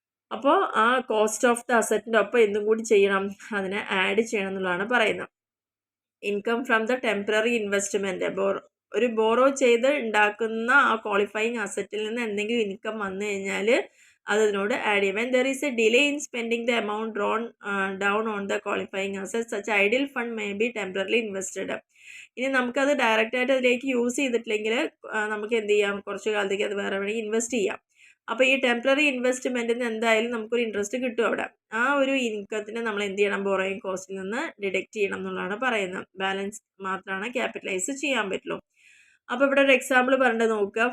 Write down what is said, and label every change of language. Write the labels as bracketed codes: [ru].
[ml] അപ്പോൾ ആ cost of the അസറ്റിൻ്റെ ഒപ്പം എന്തും കൂടി ചെയ്യണം, അതിനെ ആഡ് ചെയ്യണം എന്നുള്ളതാണ് പറയുന്നത്. [en] income from the temporary investment, [ml] borrow ചെയ്ത് ഉണ്ടാക്കുന്ന ആ ക്വാളിഫയിങ് അസറ്റിൽ നിന്ന് എന്തെങ്കിലും ഇൻകം വന്നു കഴിഞ്ഞാൽ അതിനോട് ആഡ് ചെയ്യും. [en] When there is a delay in spending the amount drawn down on the qualifying assets, such idle fund may be temporarily invested. [ml] ഇനി നമുക്കത് ഡയറക്റ്റായിട്ട് അതിലേക്ക് യൂസ് ചെയ്തിട്ടില്ലെങ്കിൽ നമുക്ക് എന്ത് ചെയ്യാം, കുറച്ച് കാലത്തേക്ക് അത് വേറെ വേണമെങ്കിൽ ഇൻവെസ്റ്റ് ചെയ്യാം. അപ്പോൾ ഈ ടെമ്പററി ഇൻവെസ്റ്റ്മെൻറ്റിന് എന്തായാലും നമുക്കൊരു ഇൻട്രസ്റ്റ് കിട്ടും അവിടെ. ആ ഒരു ഇൻകത്തിന് നമ്മൾ എന്ത് ചെയ്യണം, ബോറോയിങ് കോസ്റ്റിൽ നിന്ന് ഡിഡക്റ്റ് ചെയ്യണം എന്നുള്ളതാണ് പറയുന്നത്. ബാലൻസ് മാത്രമാണ് ക്യാപിറ്റലൈസ് ചെയ്യാൻ പറ്റുള്ളൂ. അപ്പോൾ ഇവിടെ ഒരു എക്സാമ്പിൾ പറഞ്ഞിട്ട് നോക്കുക.